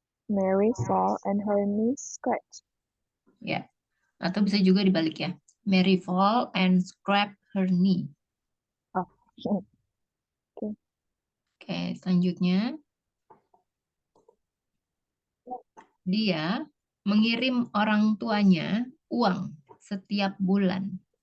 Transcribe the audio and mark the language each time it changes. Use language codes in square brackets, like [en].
[en] Mary fall and her knee scratched. [id] Ya, atau bisa juga dibalik ya. [en] Mary fall and scrap her knee. [id] Oh, oke. Oke, selanjutnya dia mengirim orang tuanya uang setiap bulan.